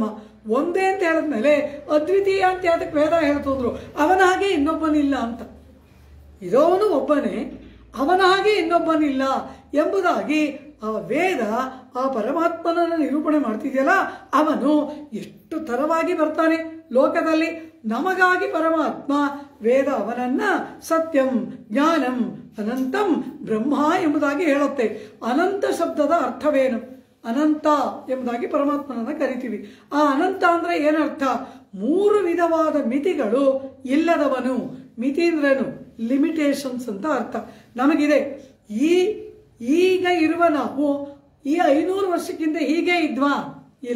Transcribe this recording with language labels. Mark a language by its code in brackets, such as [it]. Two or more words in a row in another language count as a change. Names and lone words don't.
[kn] ಒಂದೇ ಅಂತ ಹೇಳಿದ್ಮೇಲೆ ಅದ್ವಿತೀಯ ಅಂತ ಅದಕ್ಕೆ ವೇದ ಹೇಳ್ತಿದ್ರು, ಅವನ ಹಾಗೆ ಇನ್ನೊಬ್ಬನಿಲ್ಲ ಅಂತ. ಇರೋವನು ಒಬ್ಬನೇ, ಅವನ ಹಾಗೆ ಇನ್ನೊಬ್ಬನಿಲ್ಲ ಎಂಬುದಾಗಿ ಆ ವೇದ ಆ ಪರಮಾತ್ಮನನ್ನು ನಿರೂಪಣೆ ಮಾಡ್ತಿದೆಯಲ್ಲ. ಅವನು ಎಷ್ಟು ತರವಾಗಿ ಬರ್ತಾನೆ ಲೋಕದಲ್ಲಿ. ನಮಗಾಗಿ ಪರಮಾತ್ಮ ವೇದ ಅವನನ್ನ [sa] ಸತ್ಯಂ ಜ್ಞಾನಂ ಅನಂತಂ ಬ್ರಹ್ಮ [kn] ಎಂಬುದಾಗಿ ಹೇಳುತ್ತೆ. ಅನಂತ ಶಬ್ದದ ಅರ್ಥವೇನು? ಅನಂತ ಎಂಬುದಾಗಿ ಪರಮಾತ್ಮನನ್ನು ಕರಿತೀವಿ. ಆ ಅನಂತ ಅಂದರೆ ಏನರ್ಥ? ಮೂರು ವಿಧವಾದ ಮಿತಿಗಳು ಇಲ್ಲದವನು. ಮಿತಿ ಅಂದ್ರೇನು? ಲಿಮಿಟೇಷನ್ಸ್ ಅಂತ ಅರ್ಥ ನಮಗಿದೆ. ಈಗ ಇರುವ ನಾವು ಈ 500 ವರ್ಷಕ್ಕಿಂತ ಹೀಗೆ ಇದ್ವಾ? ಇಲ್ಲ.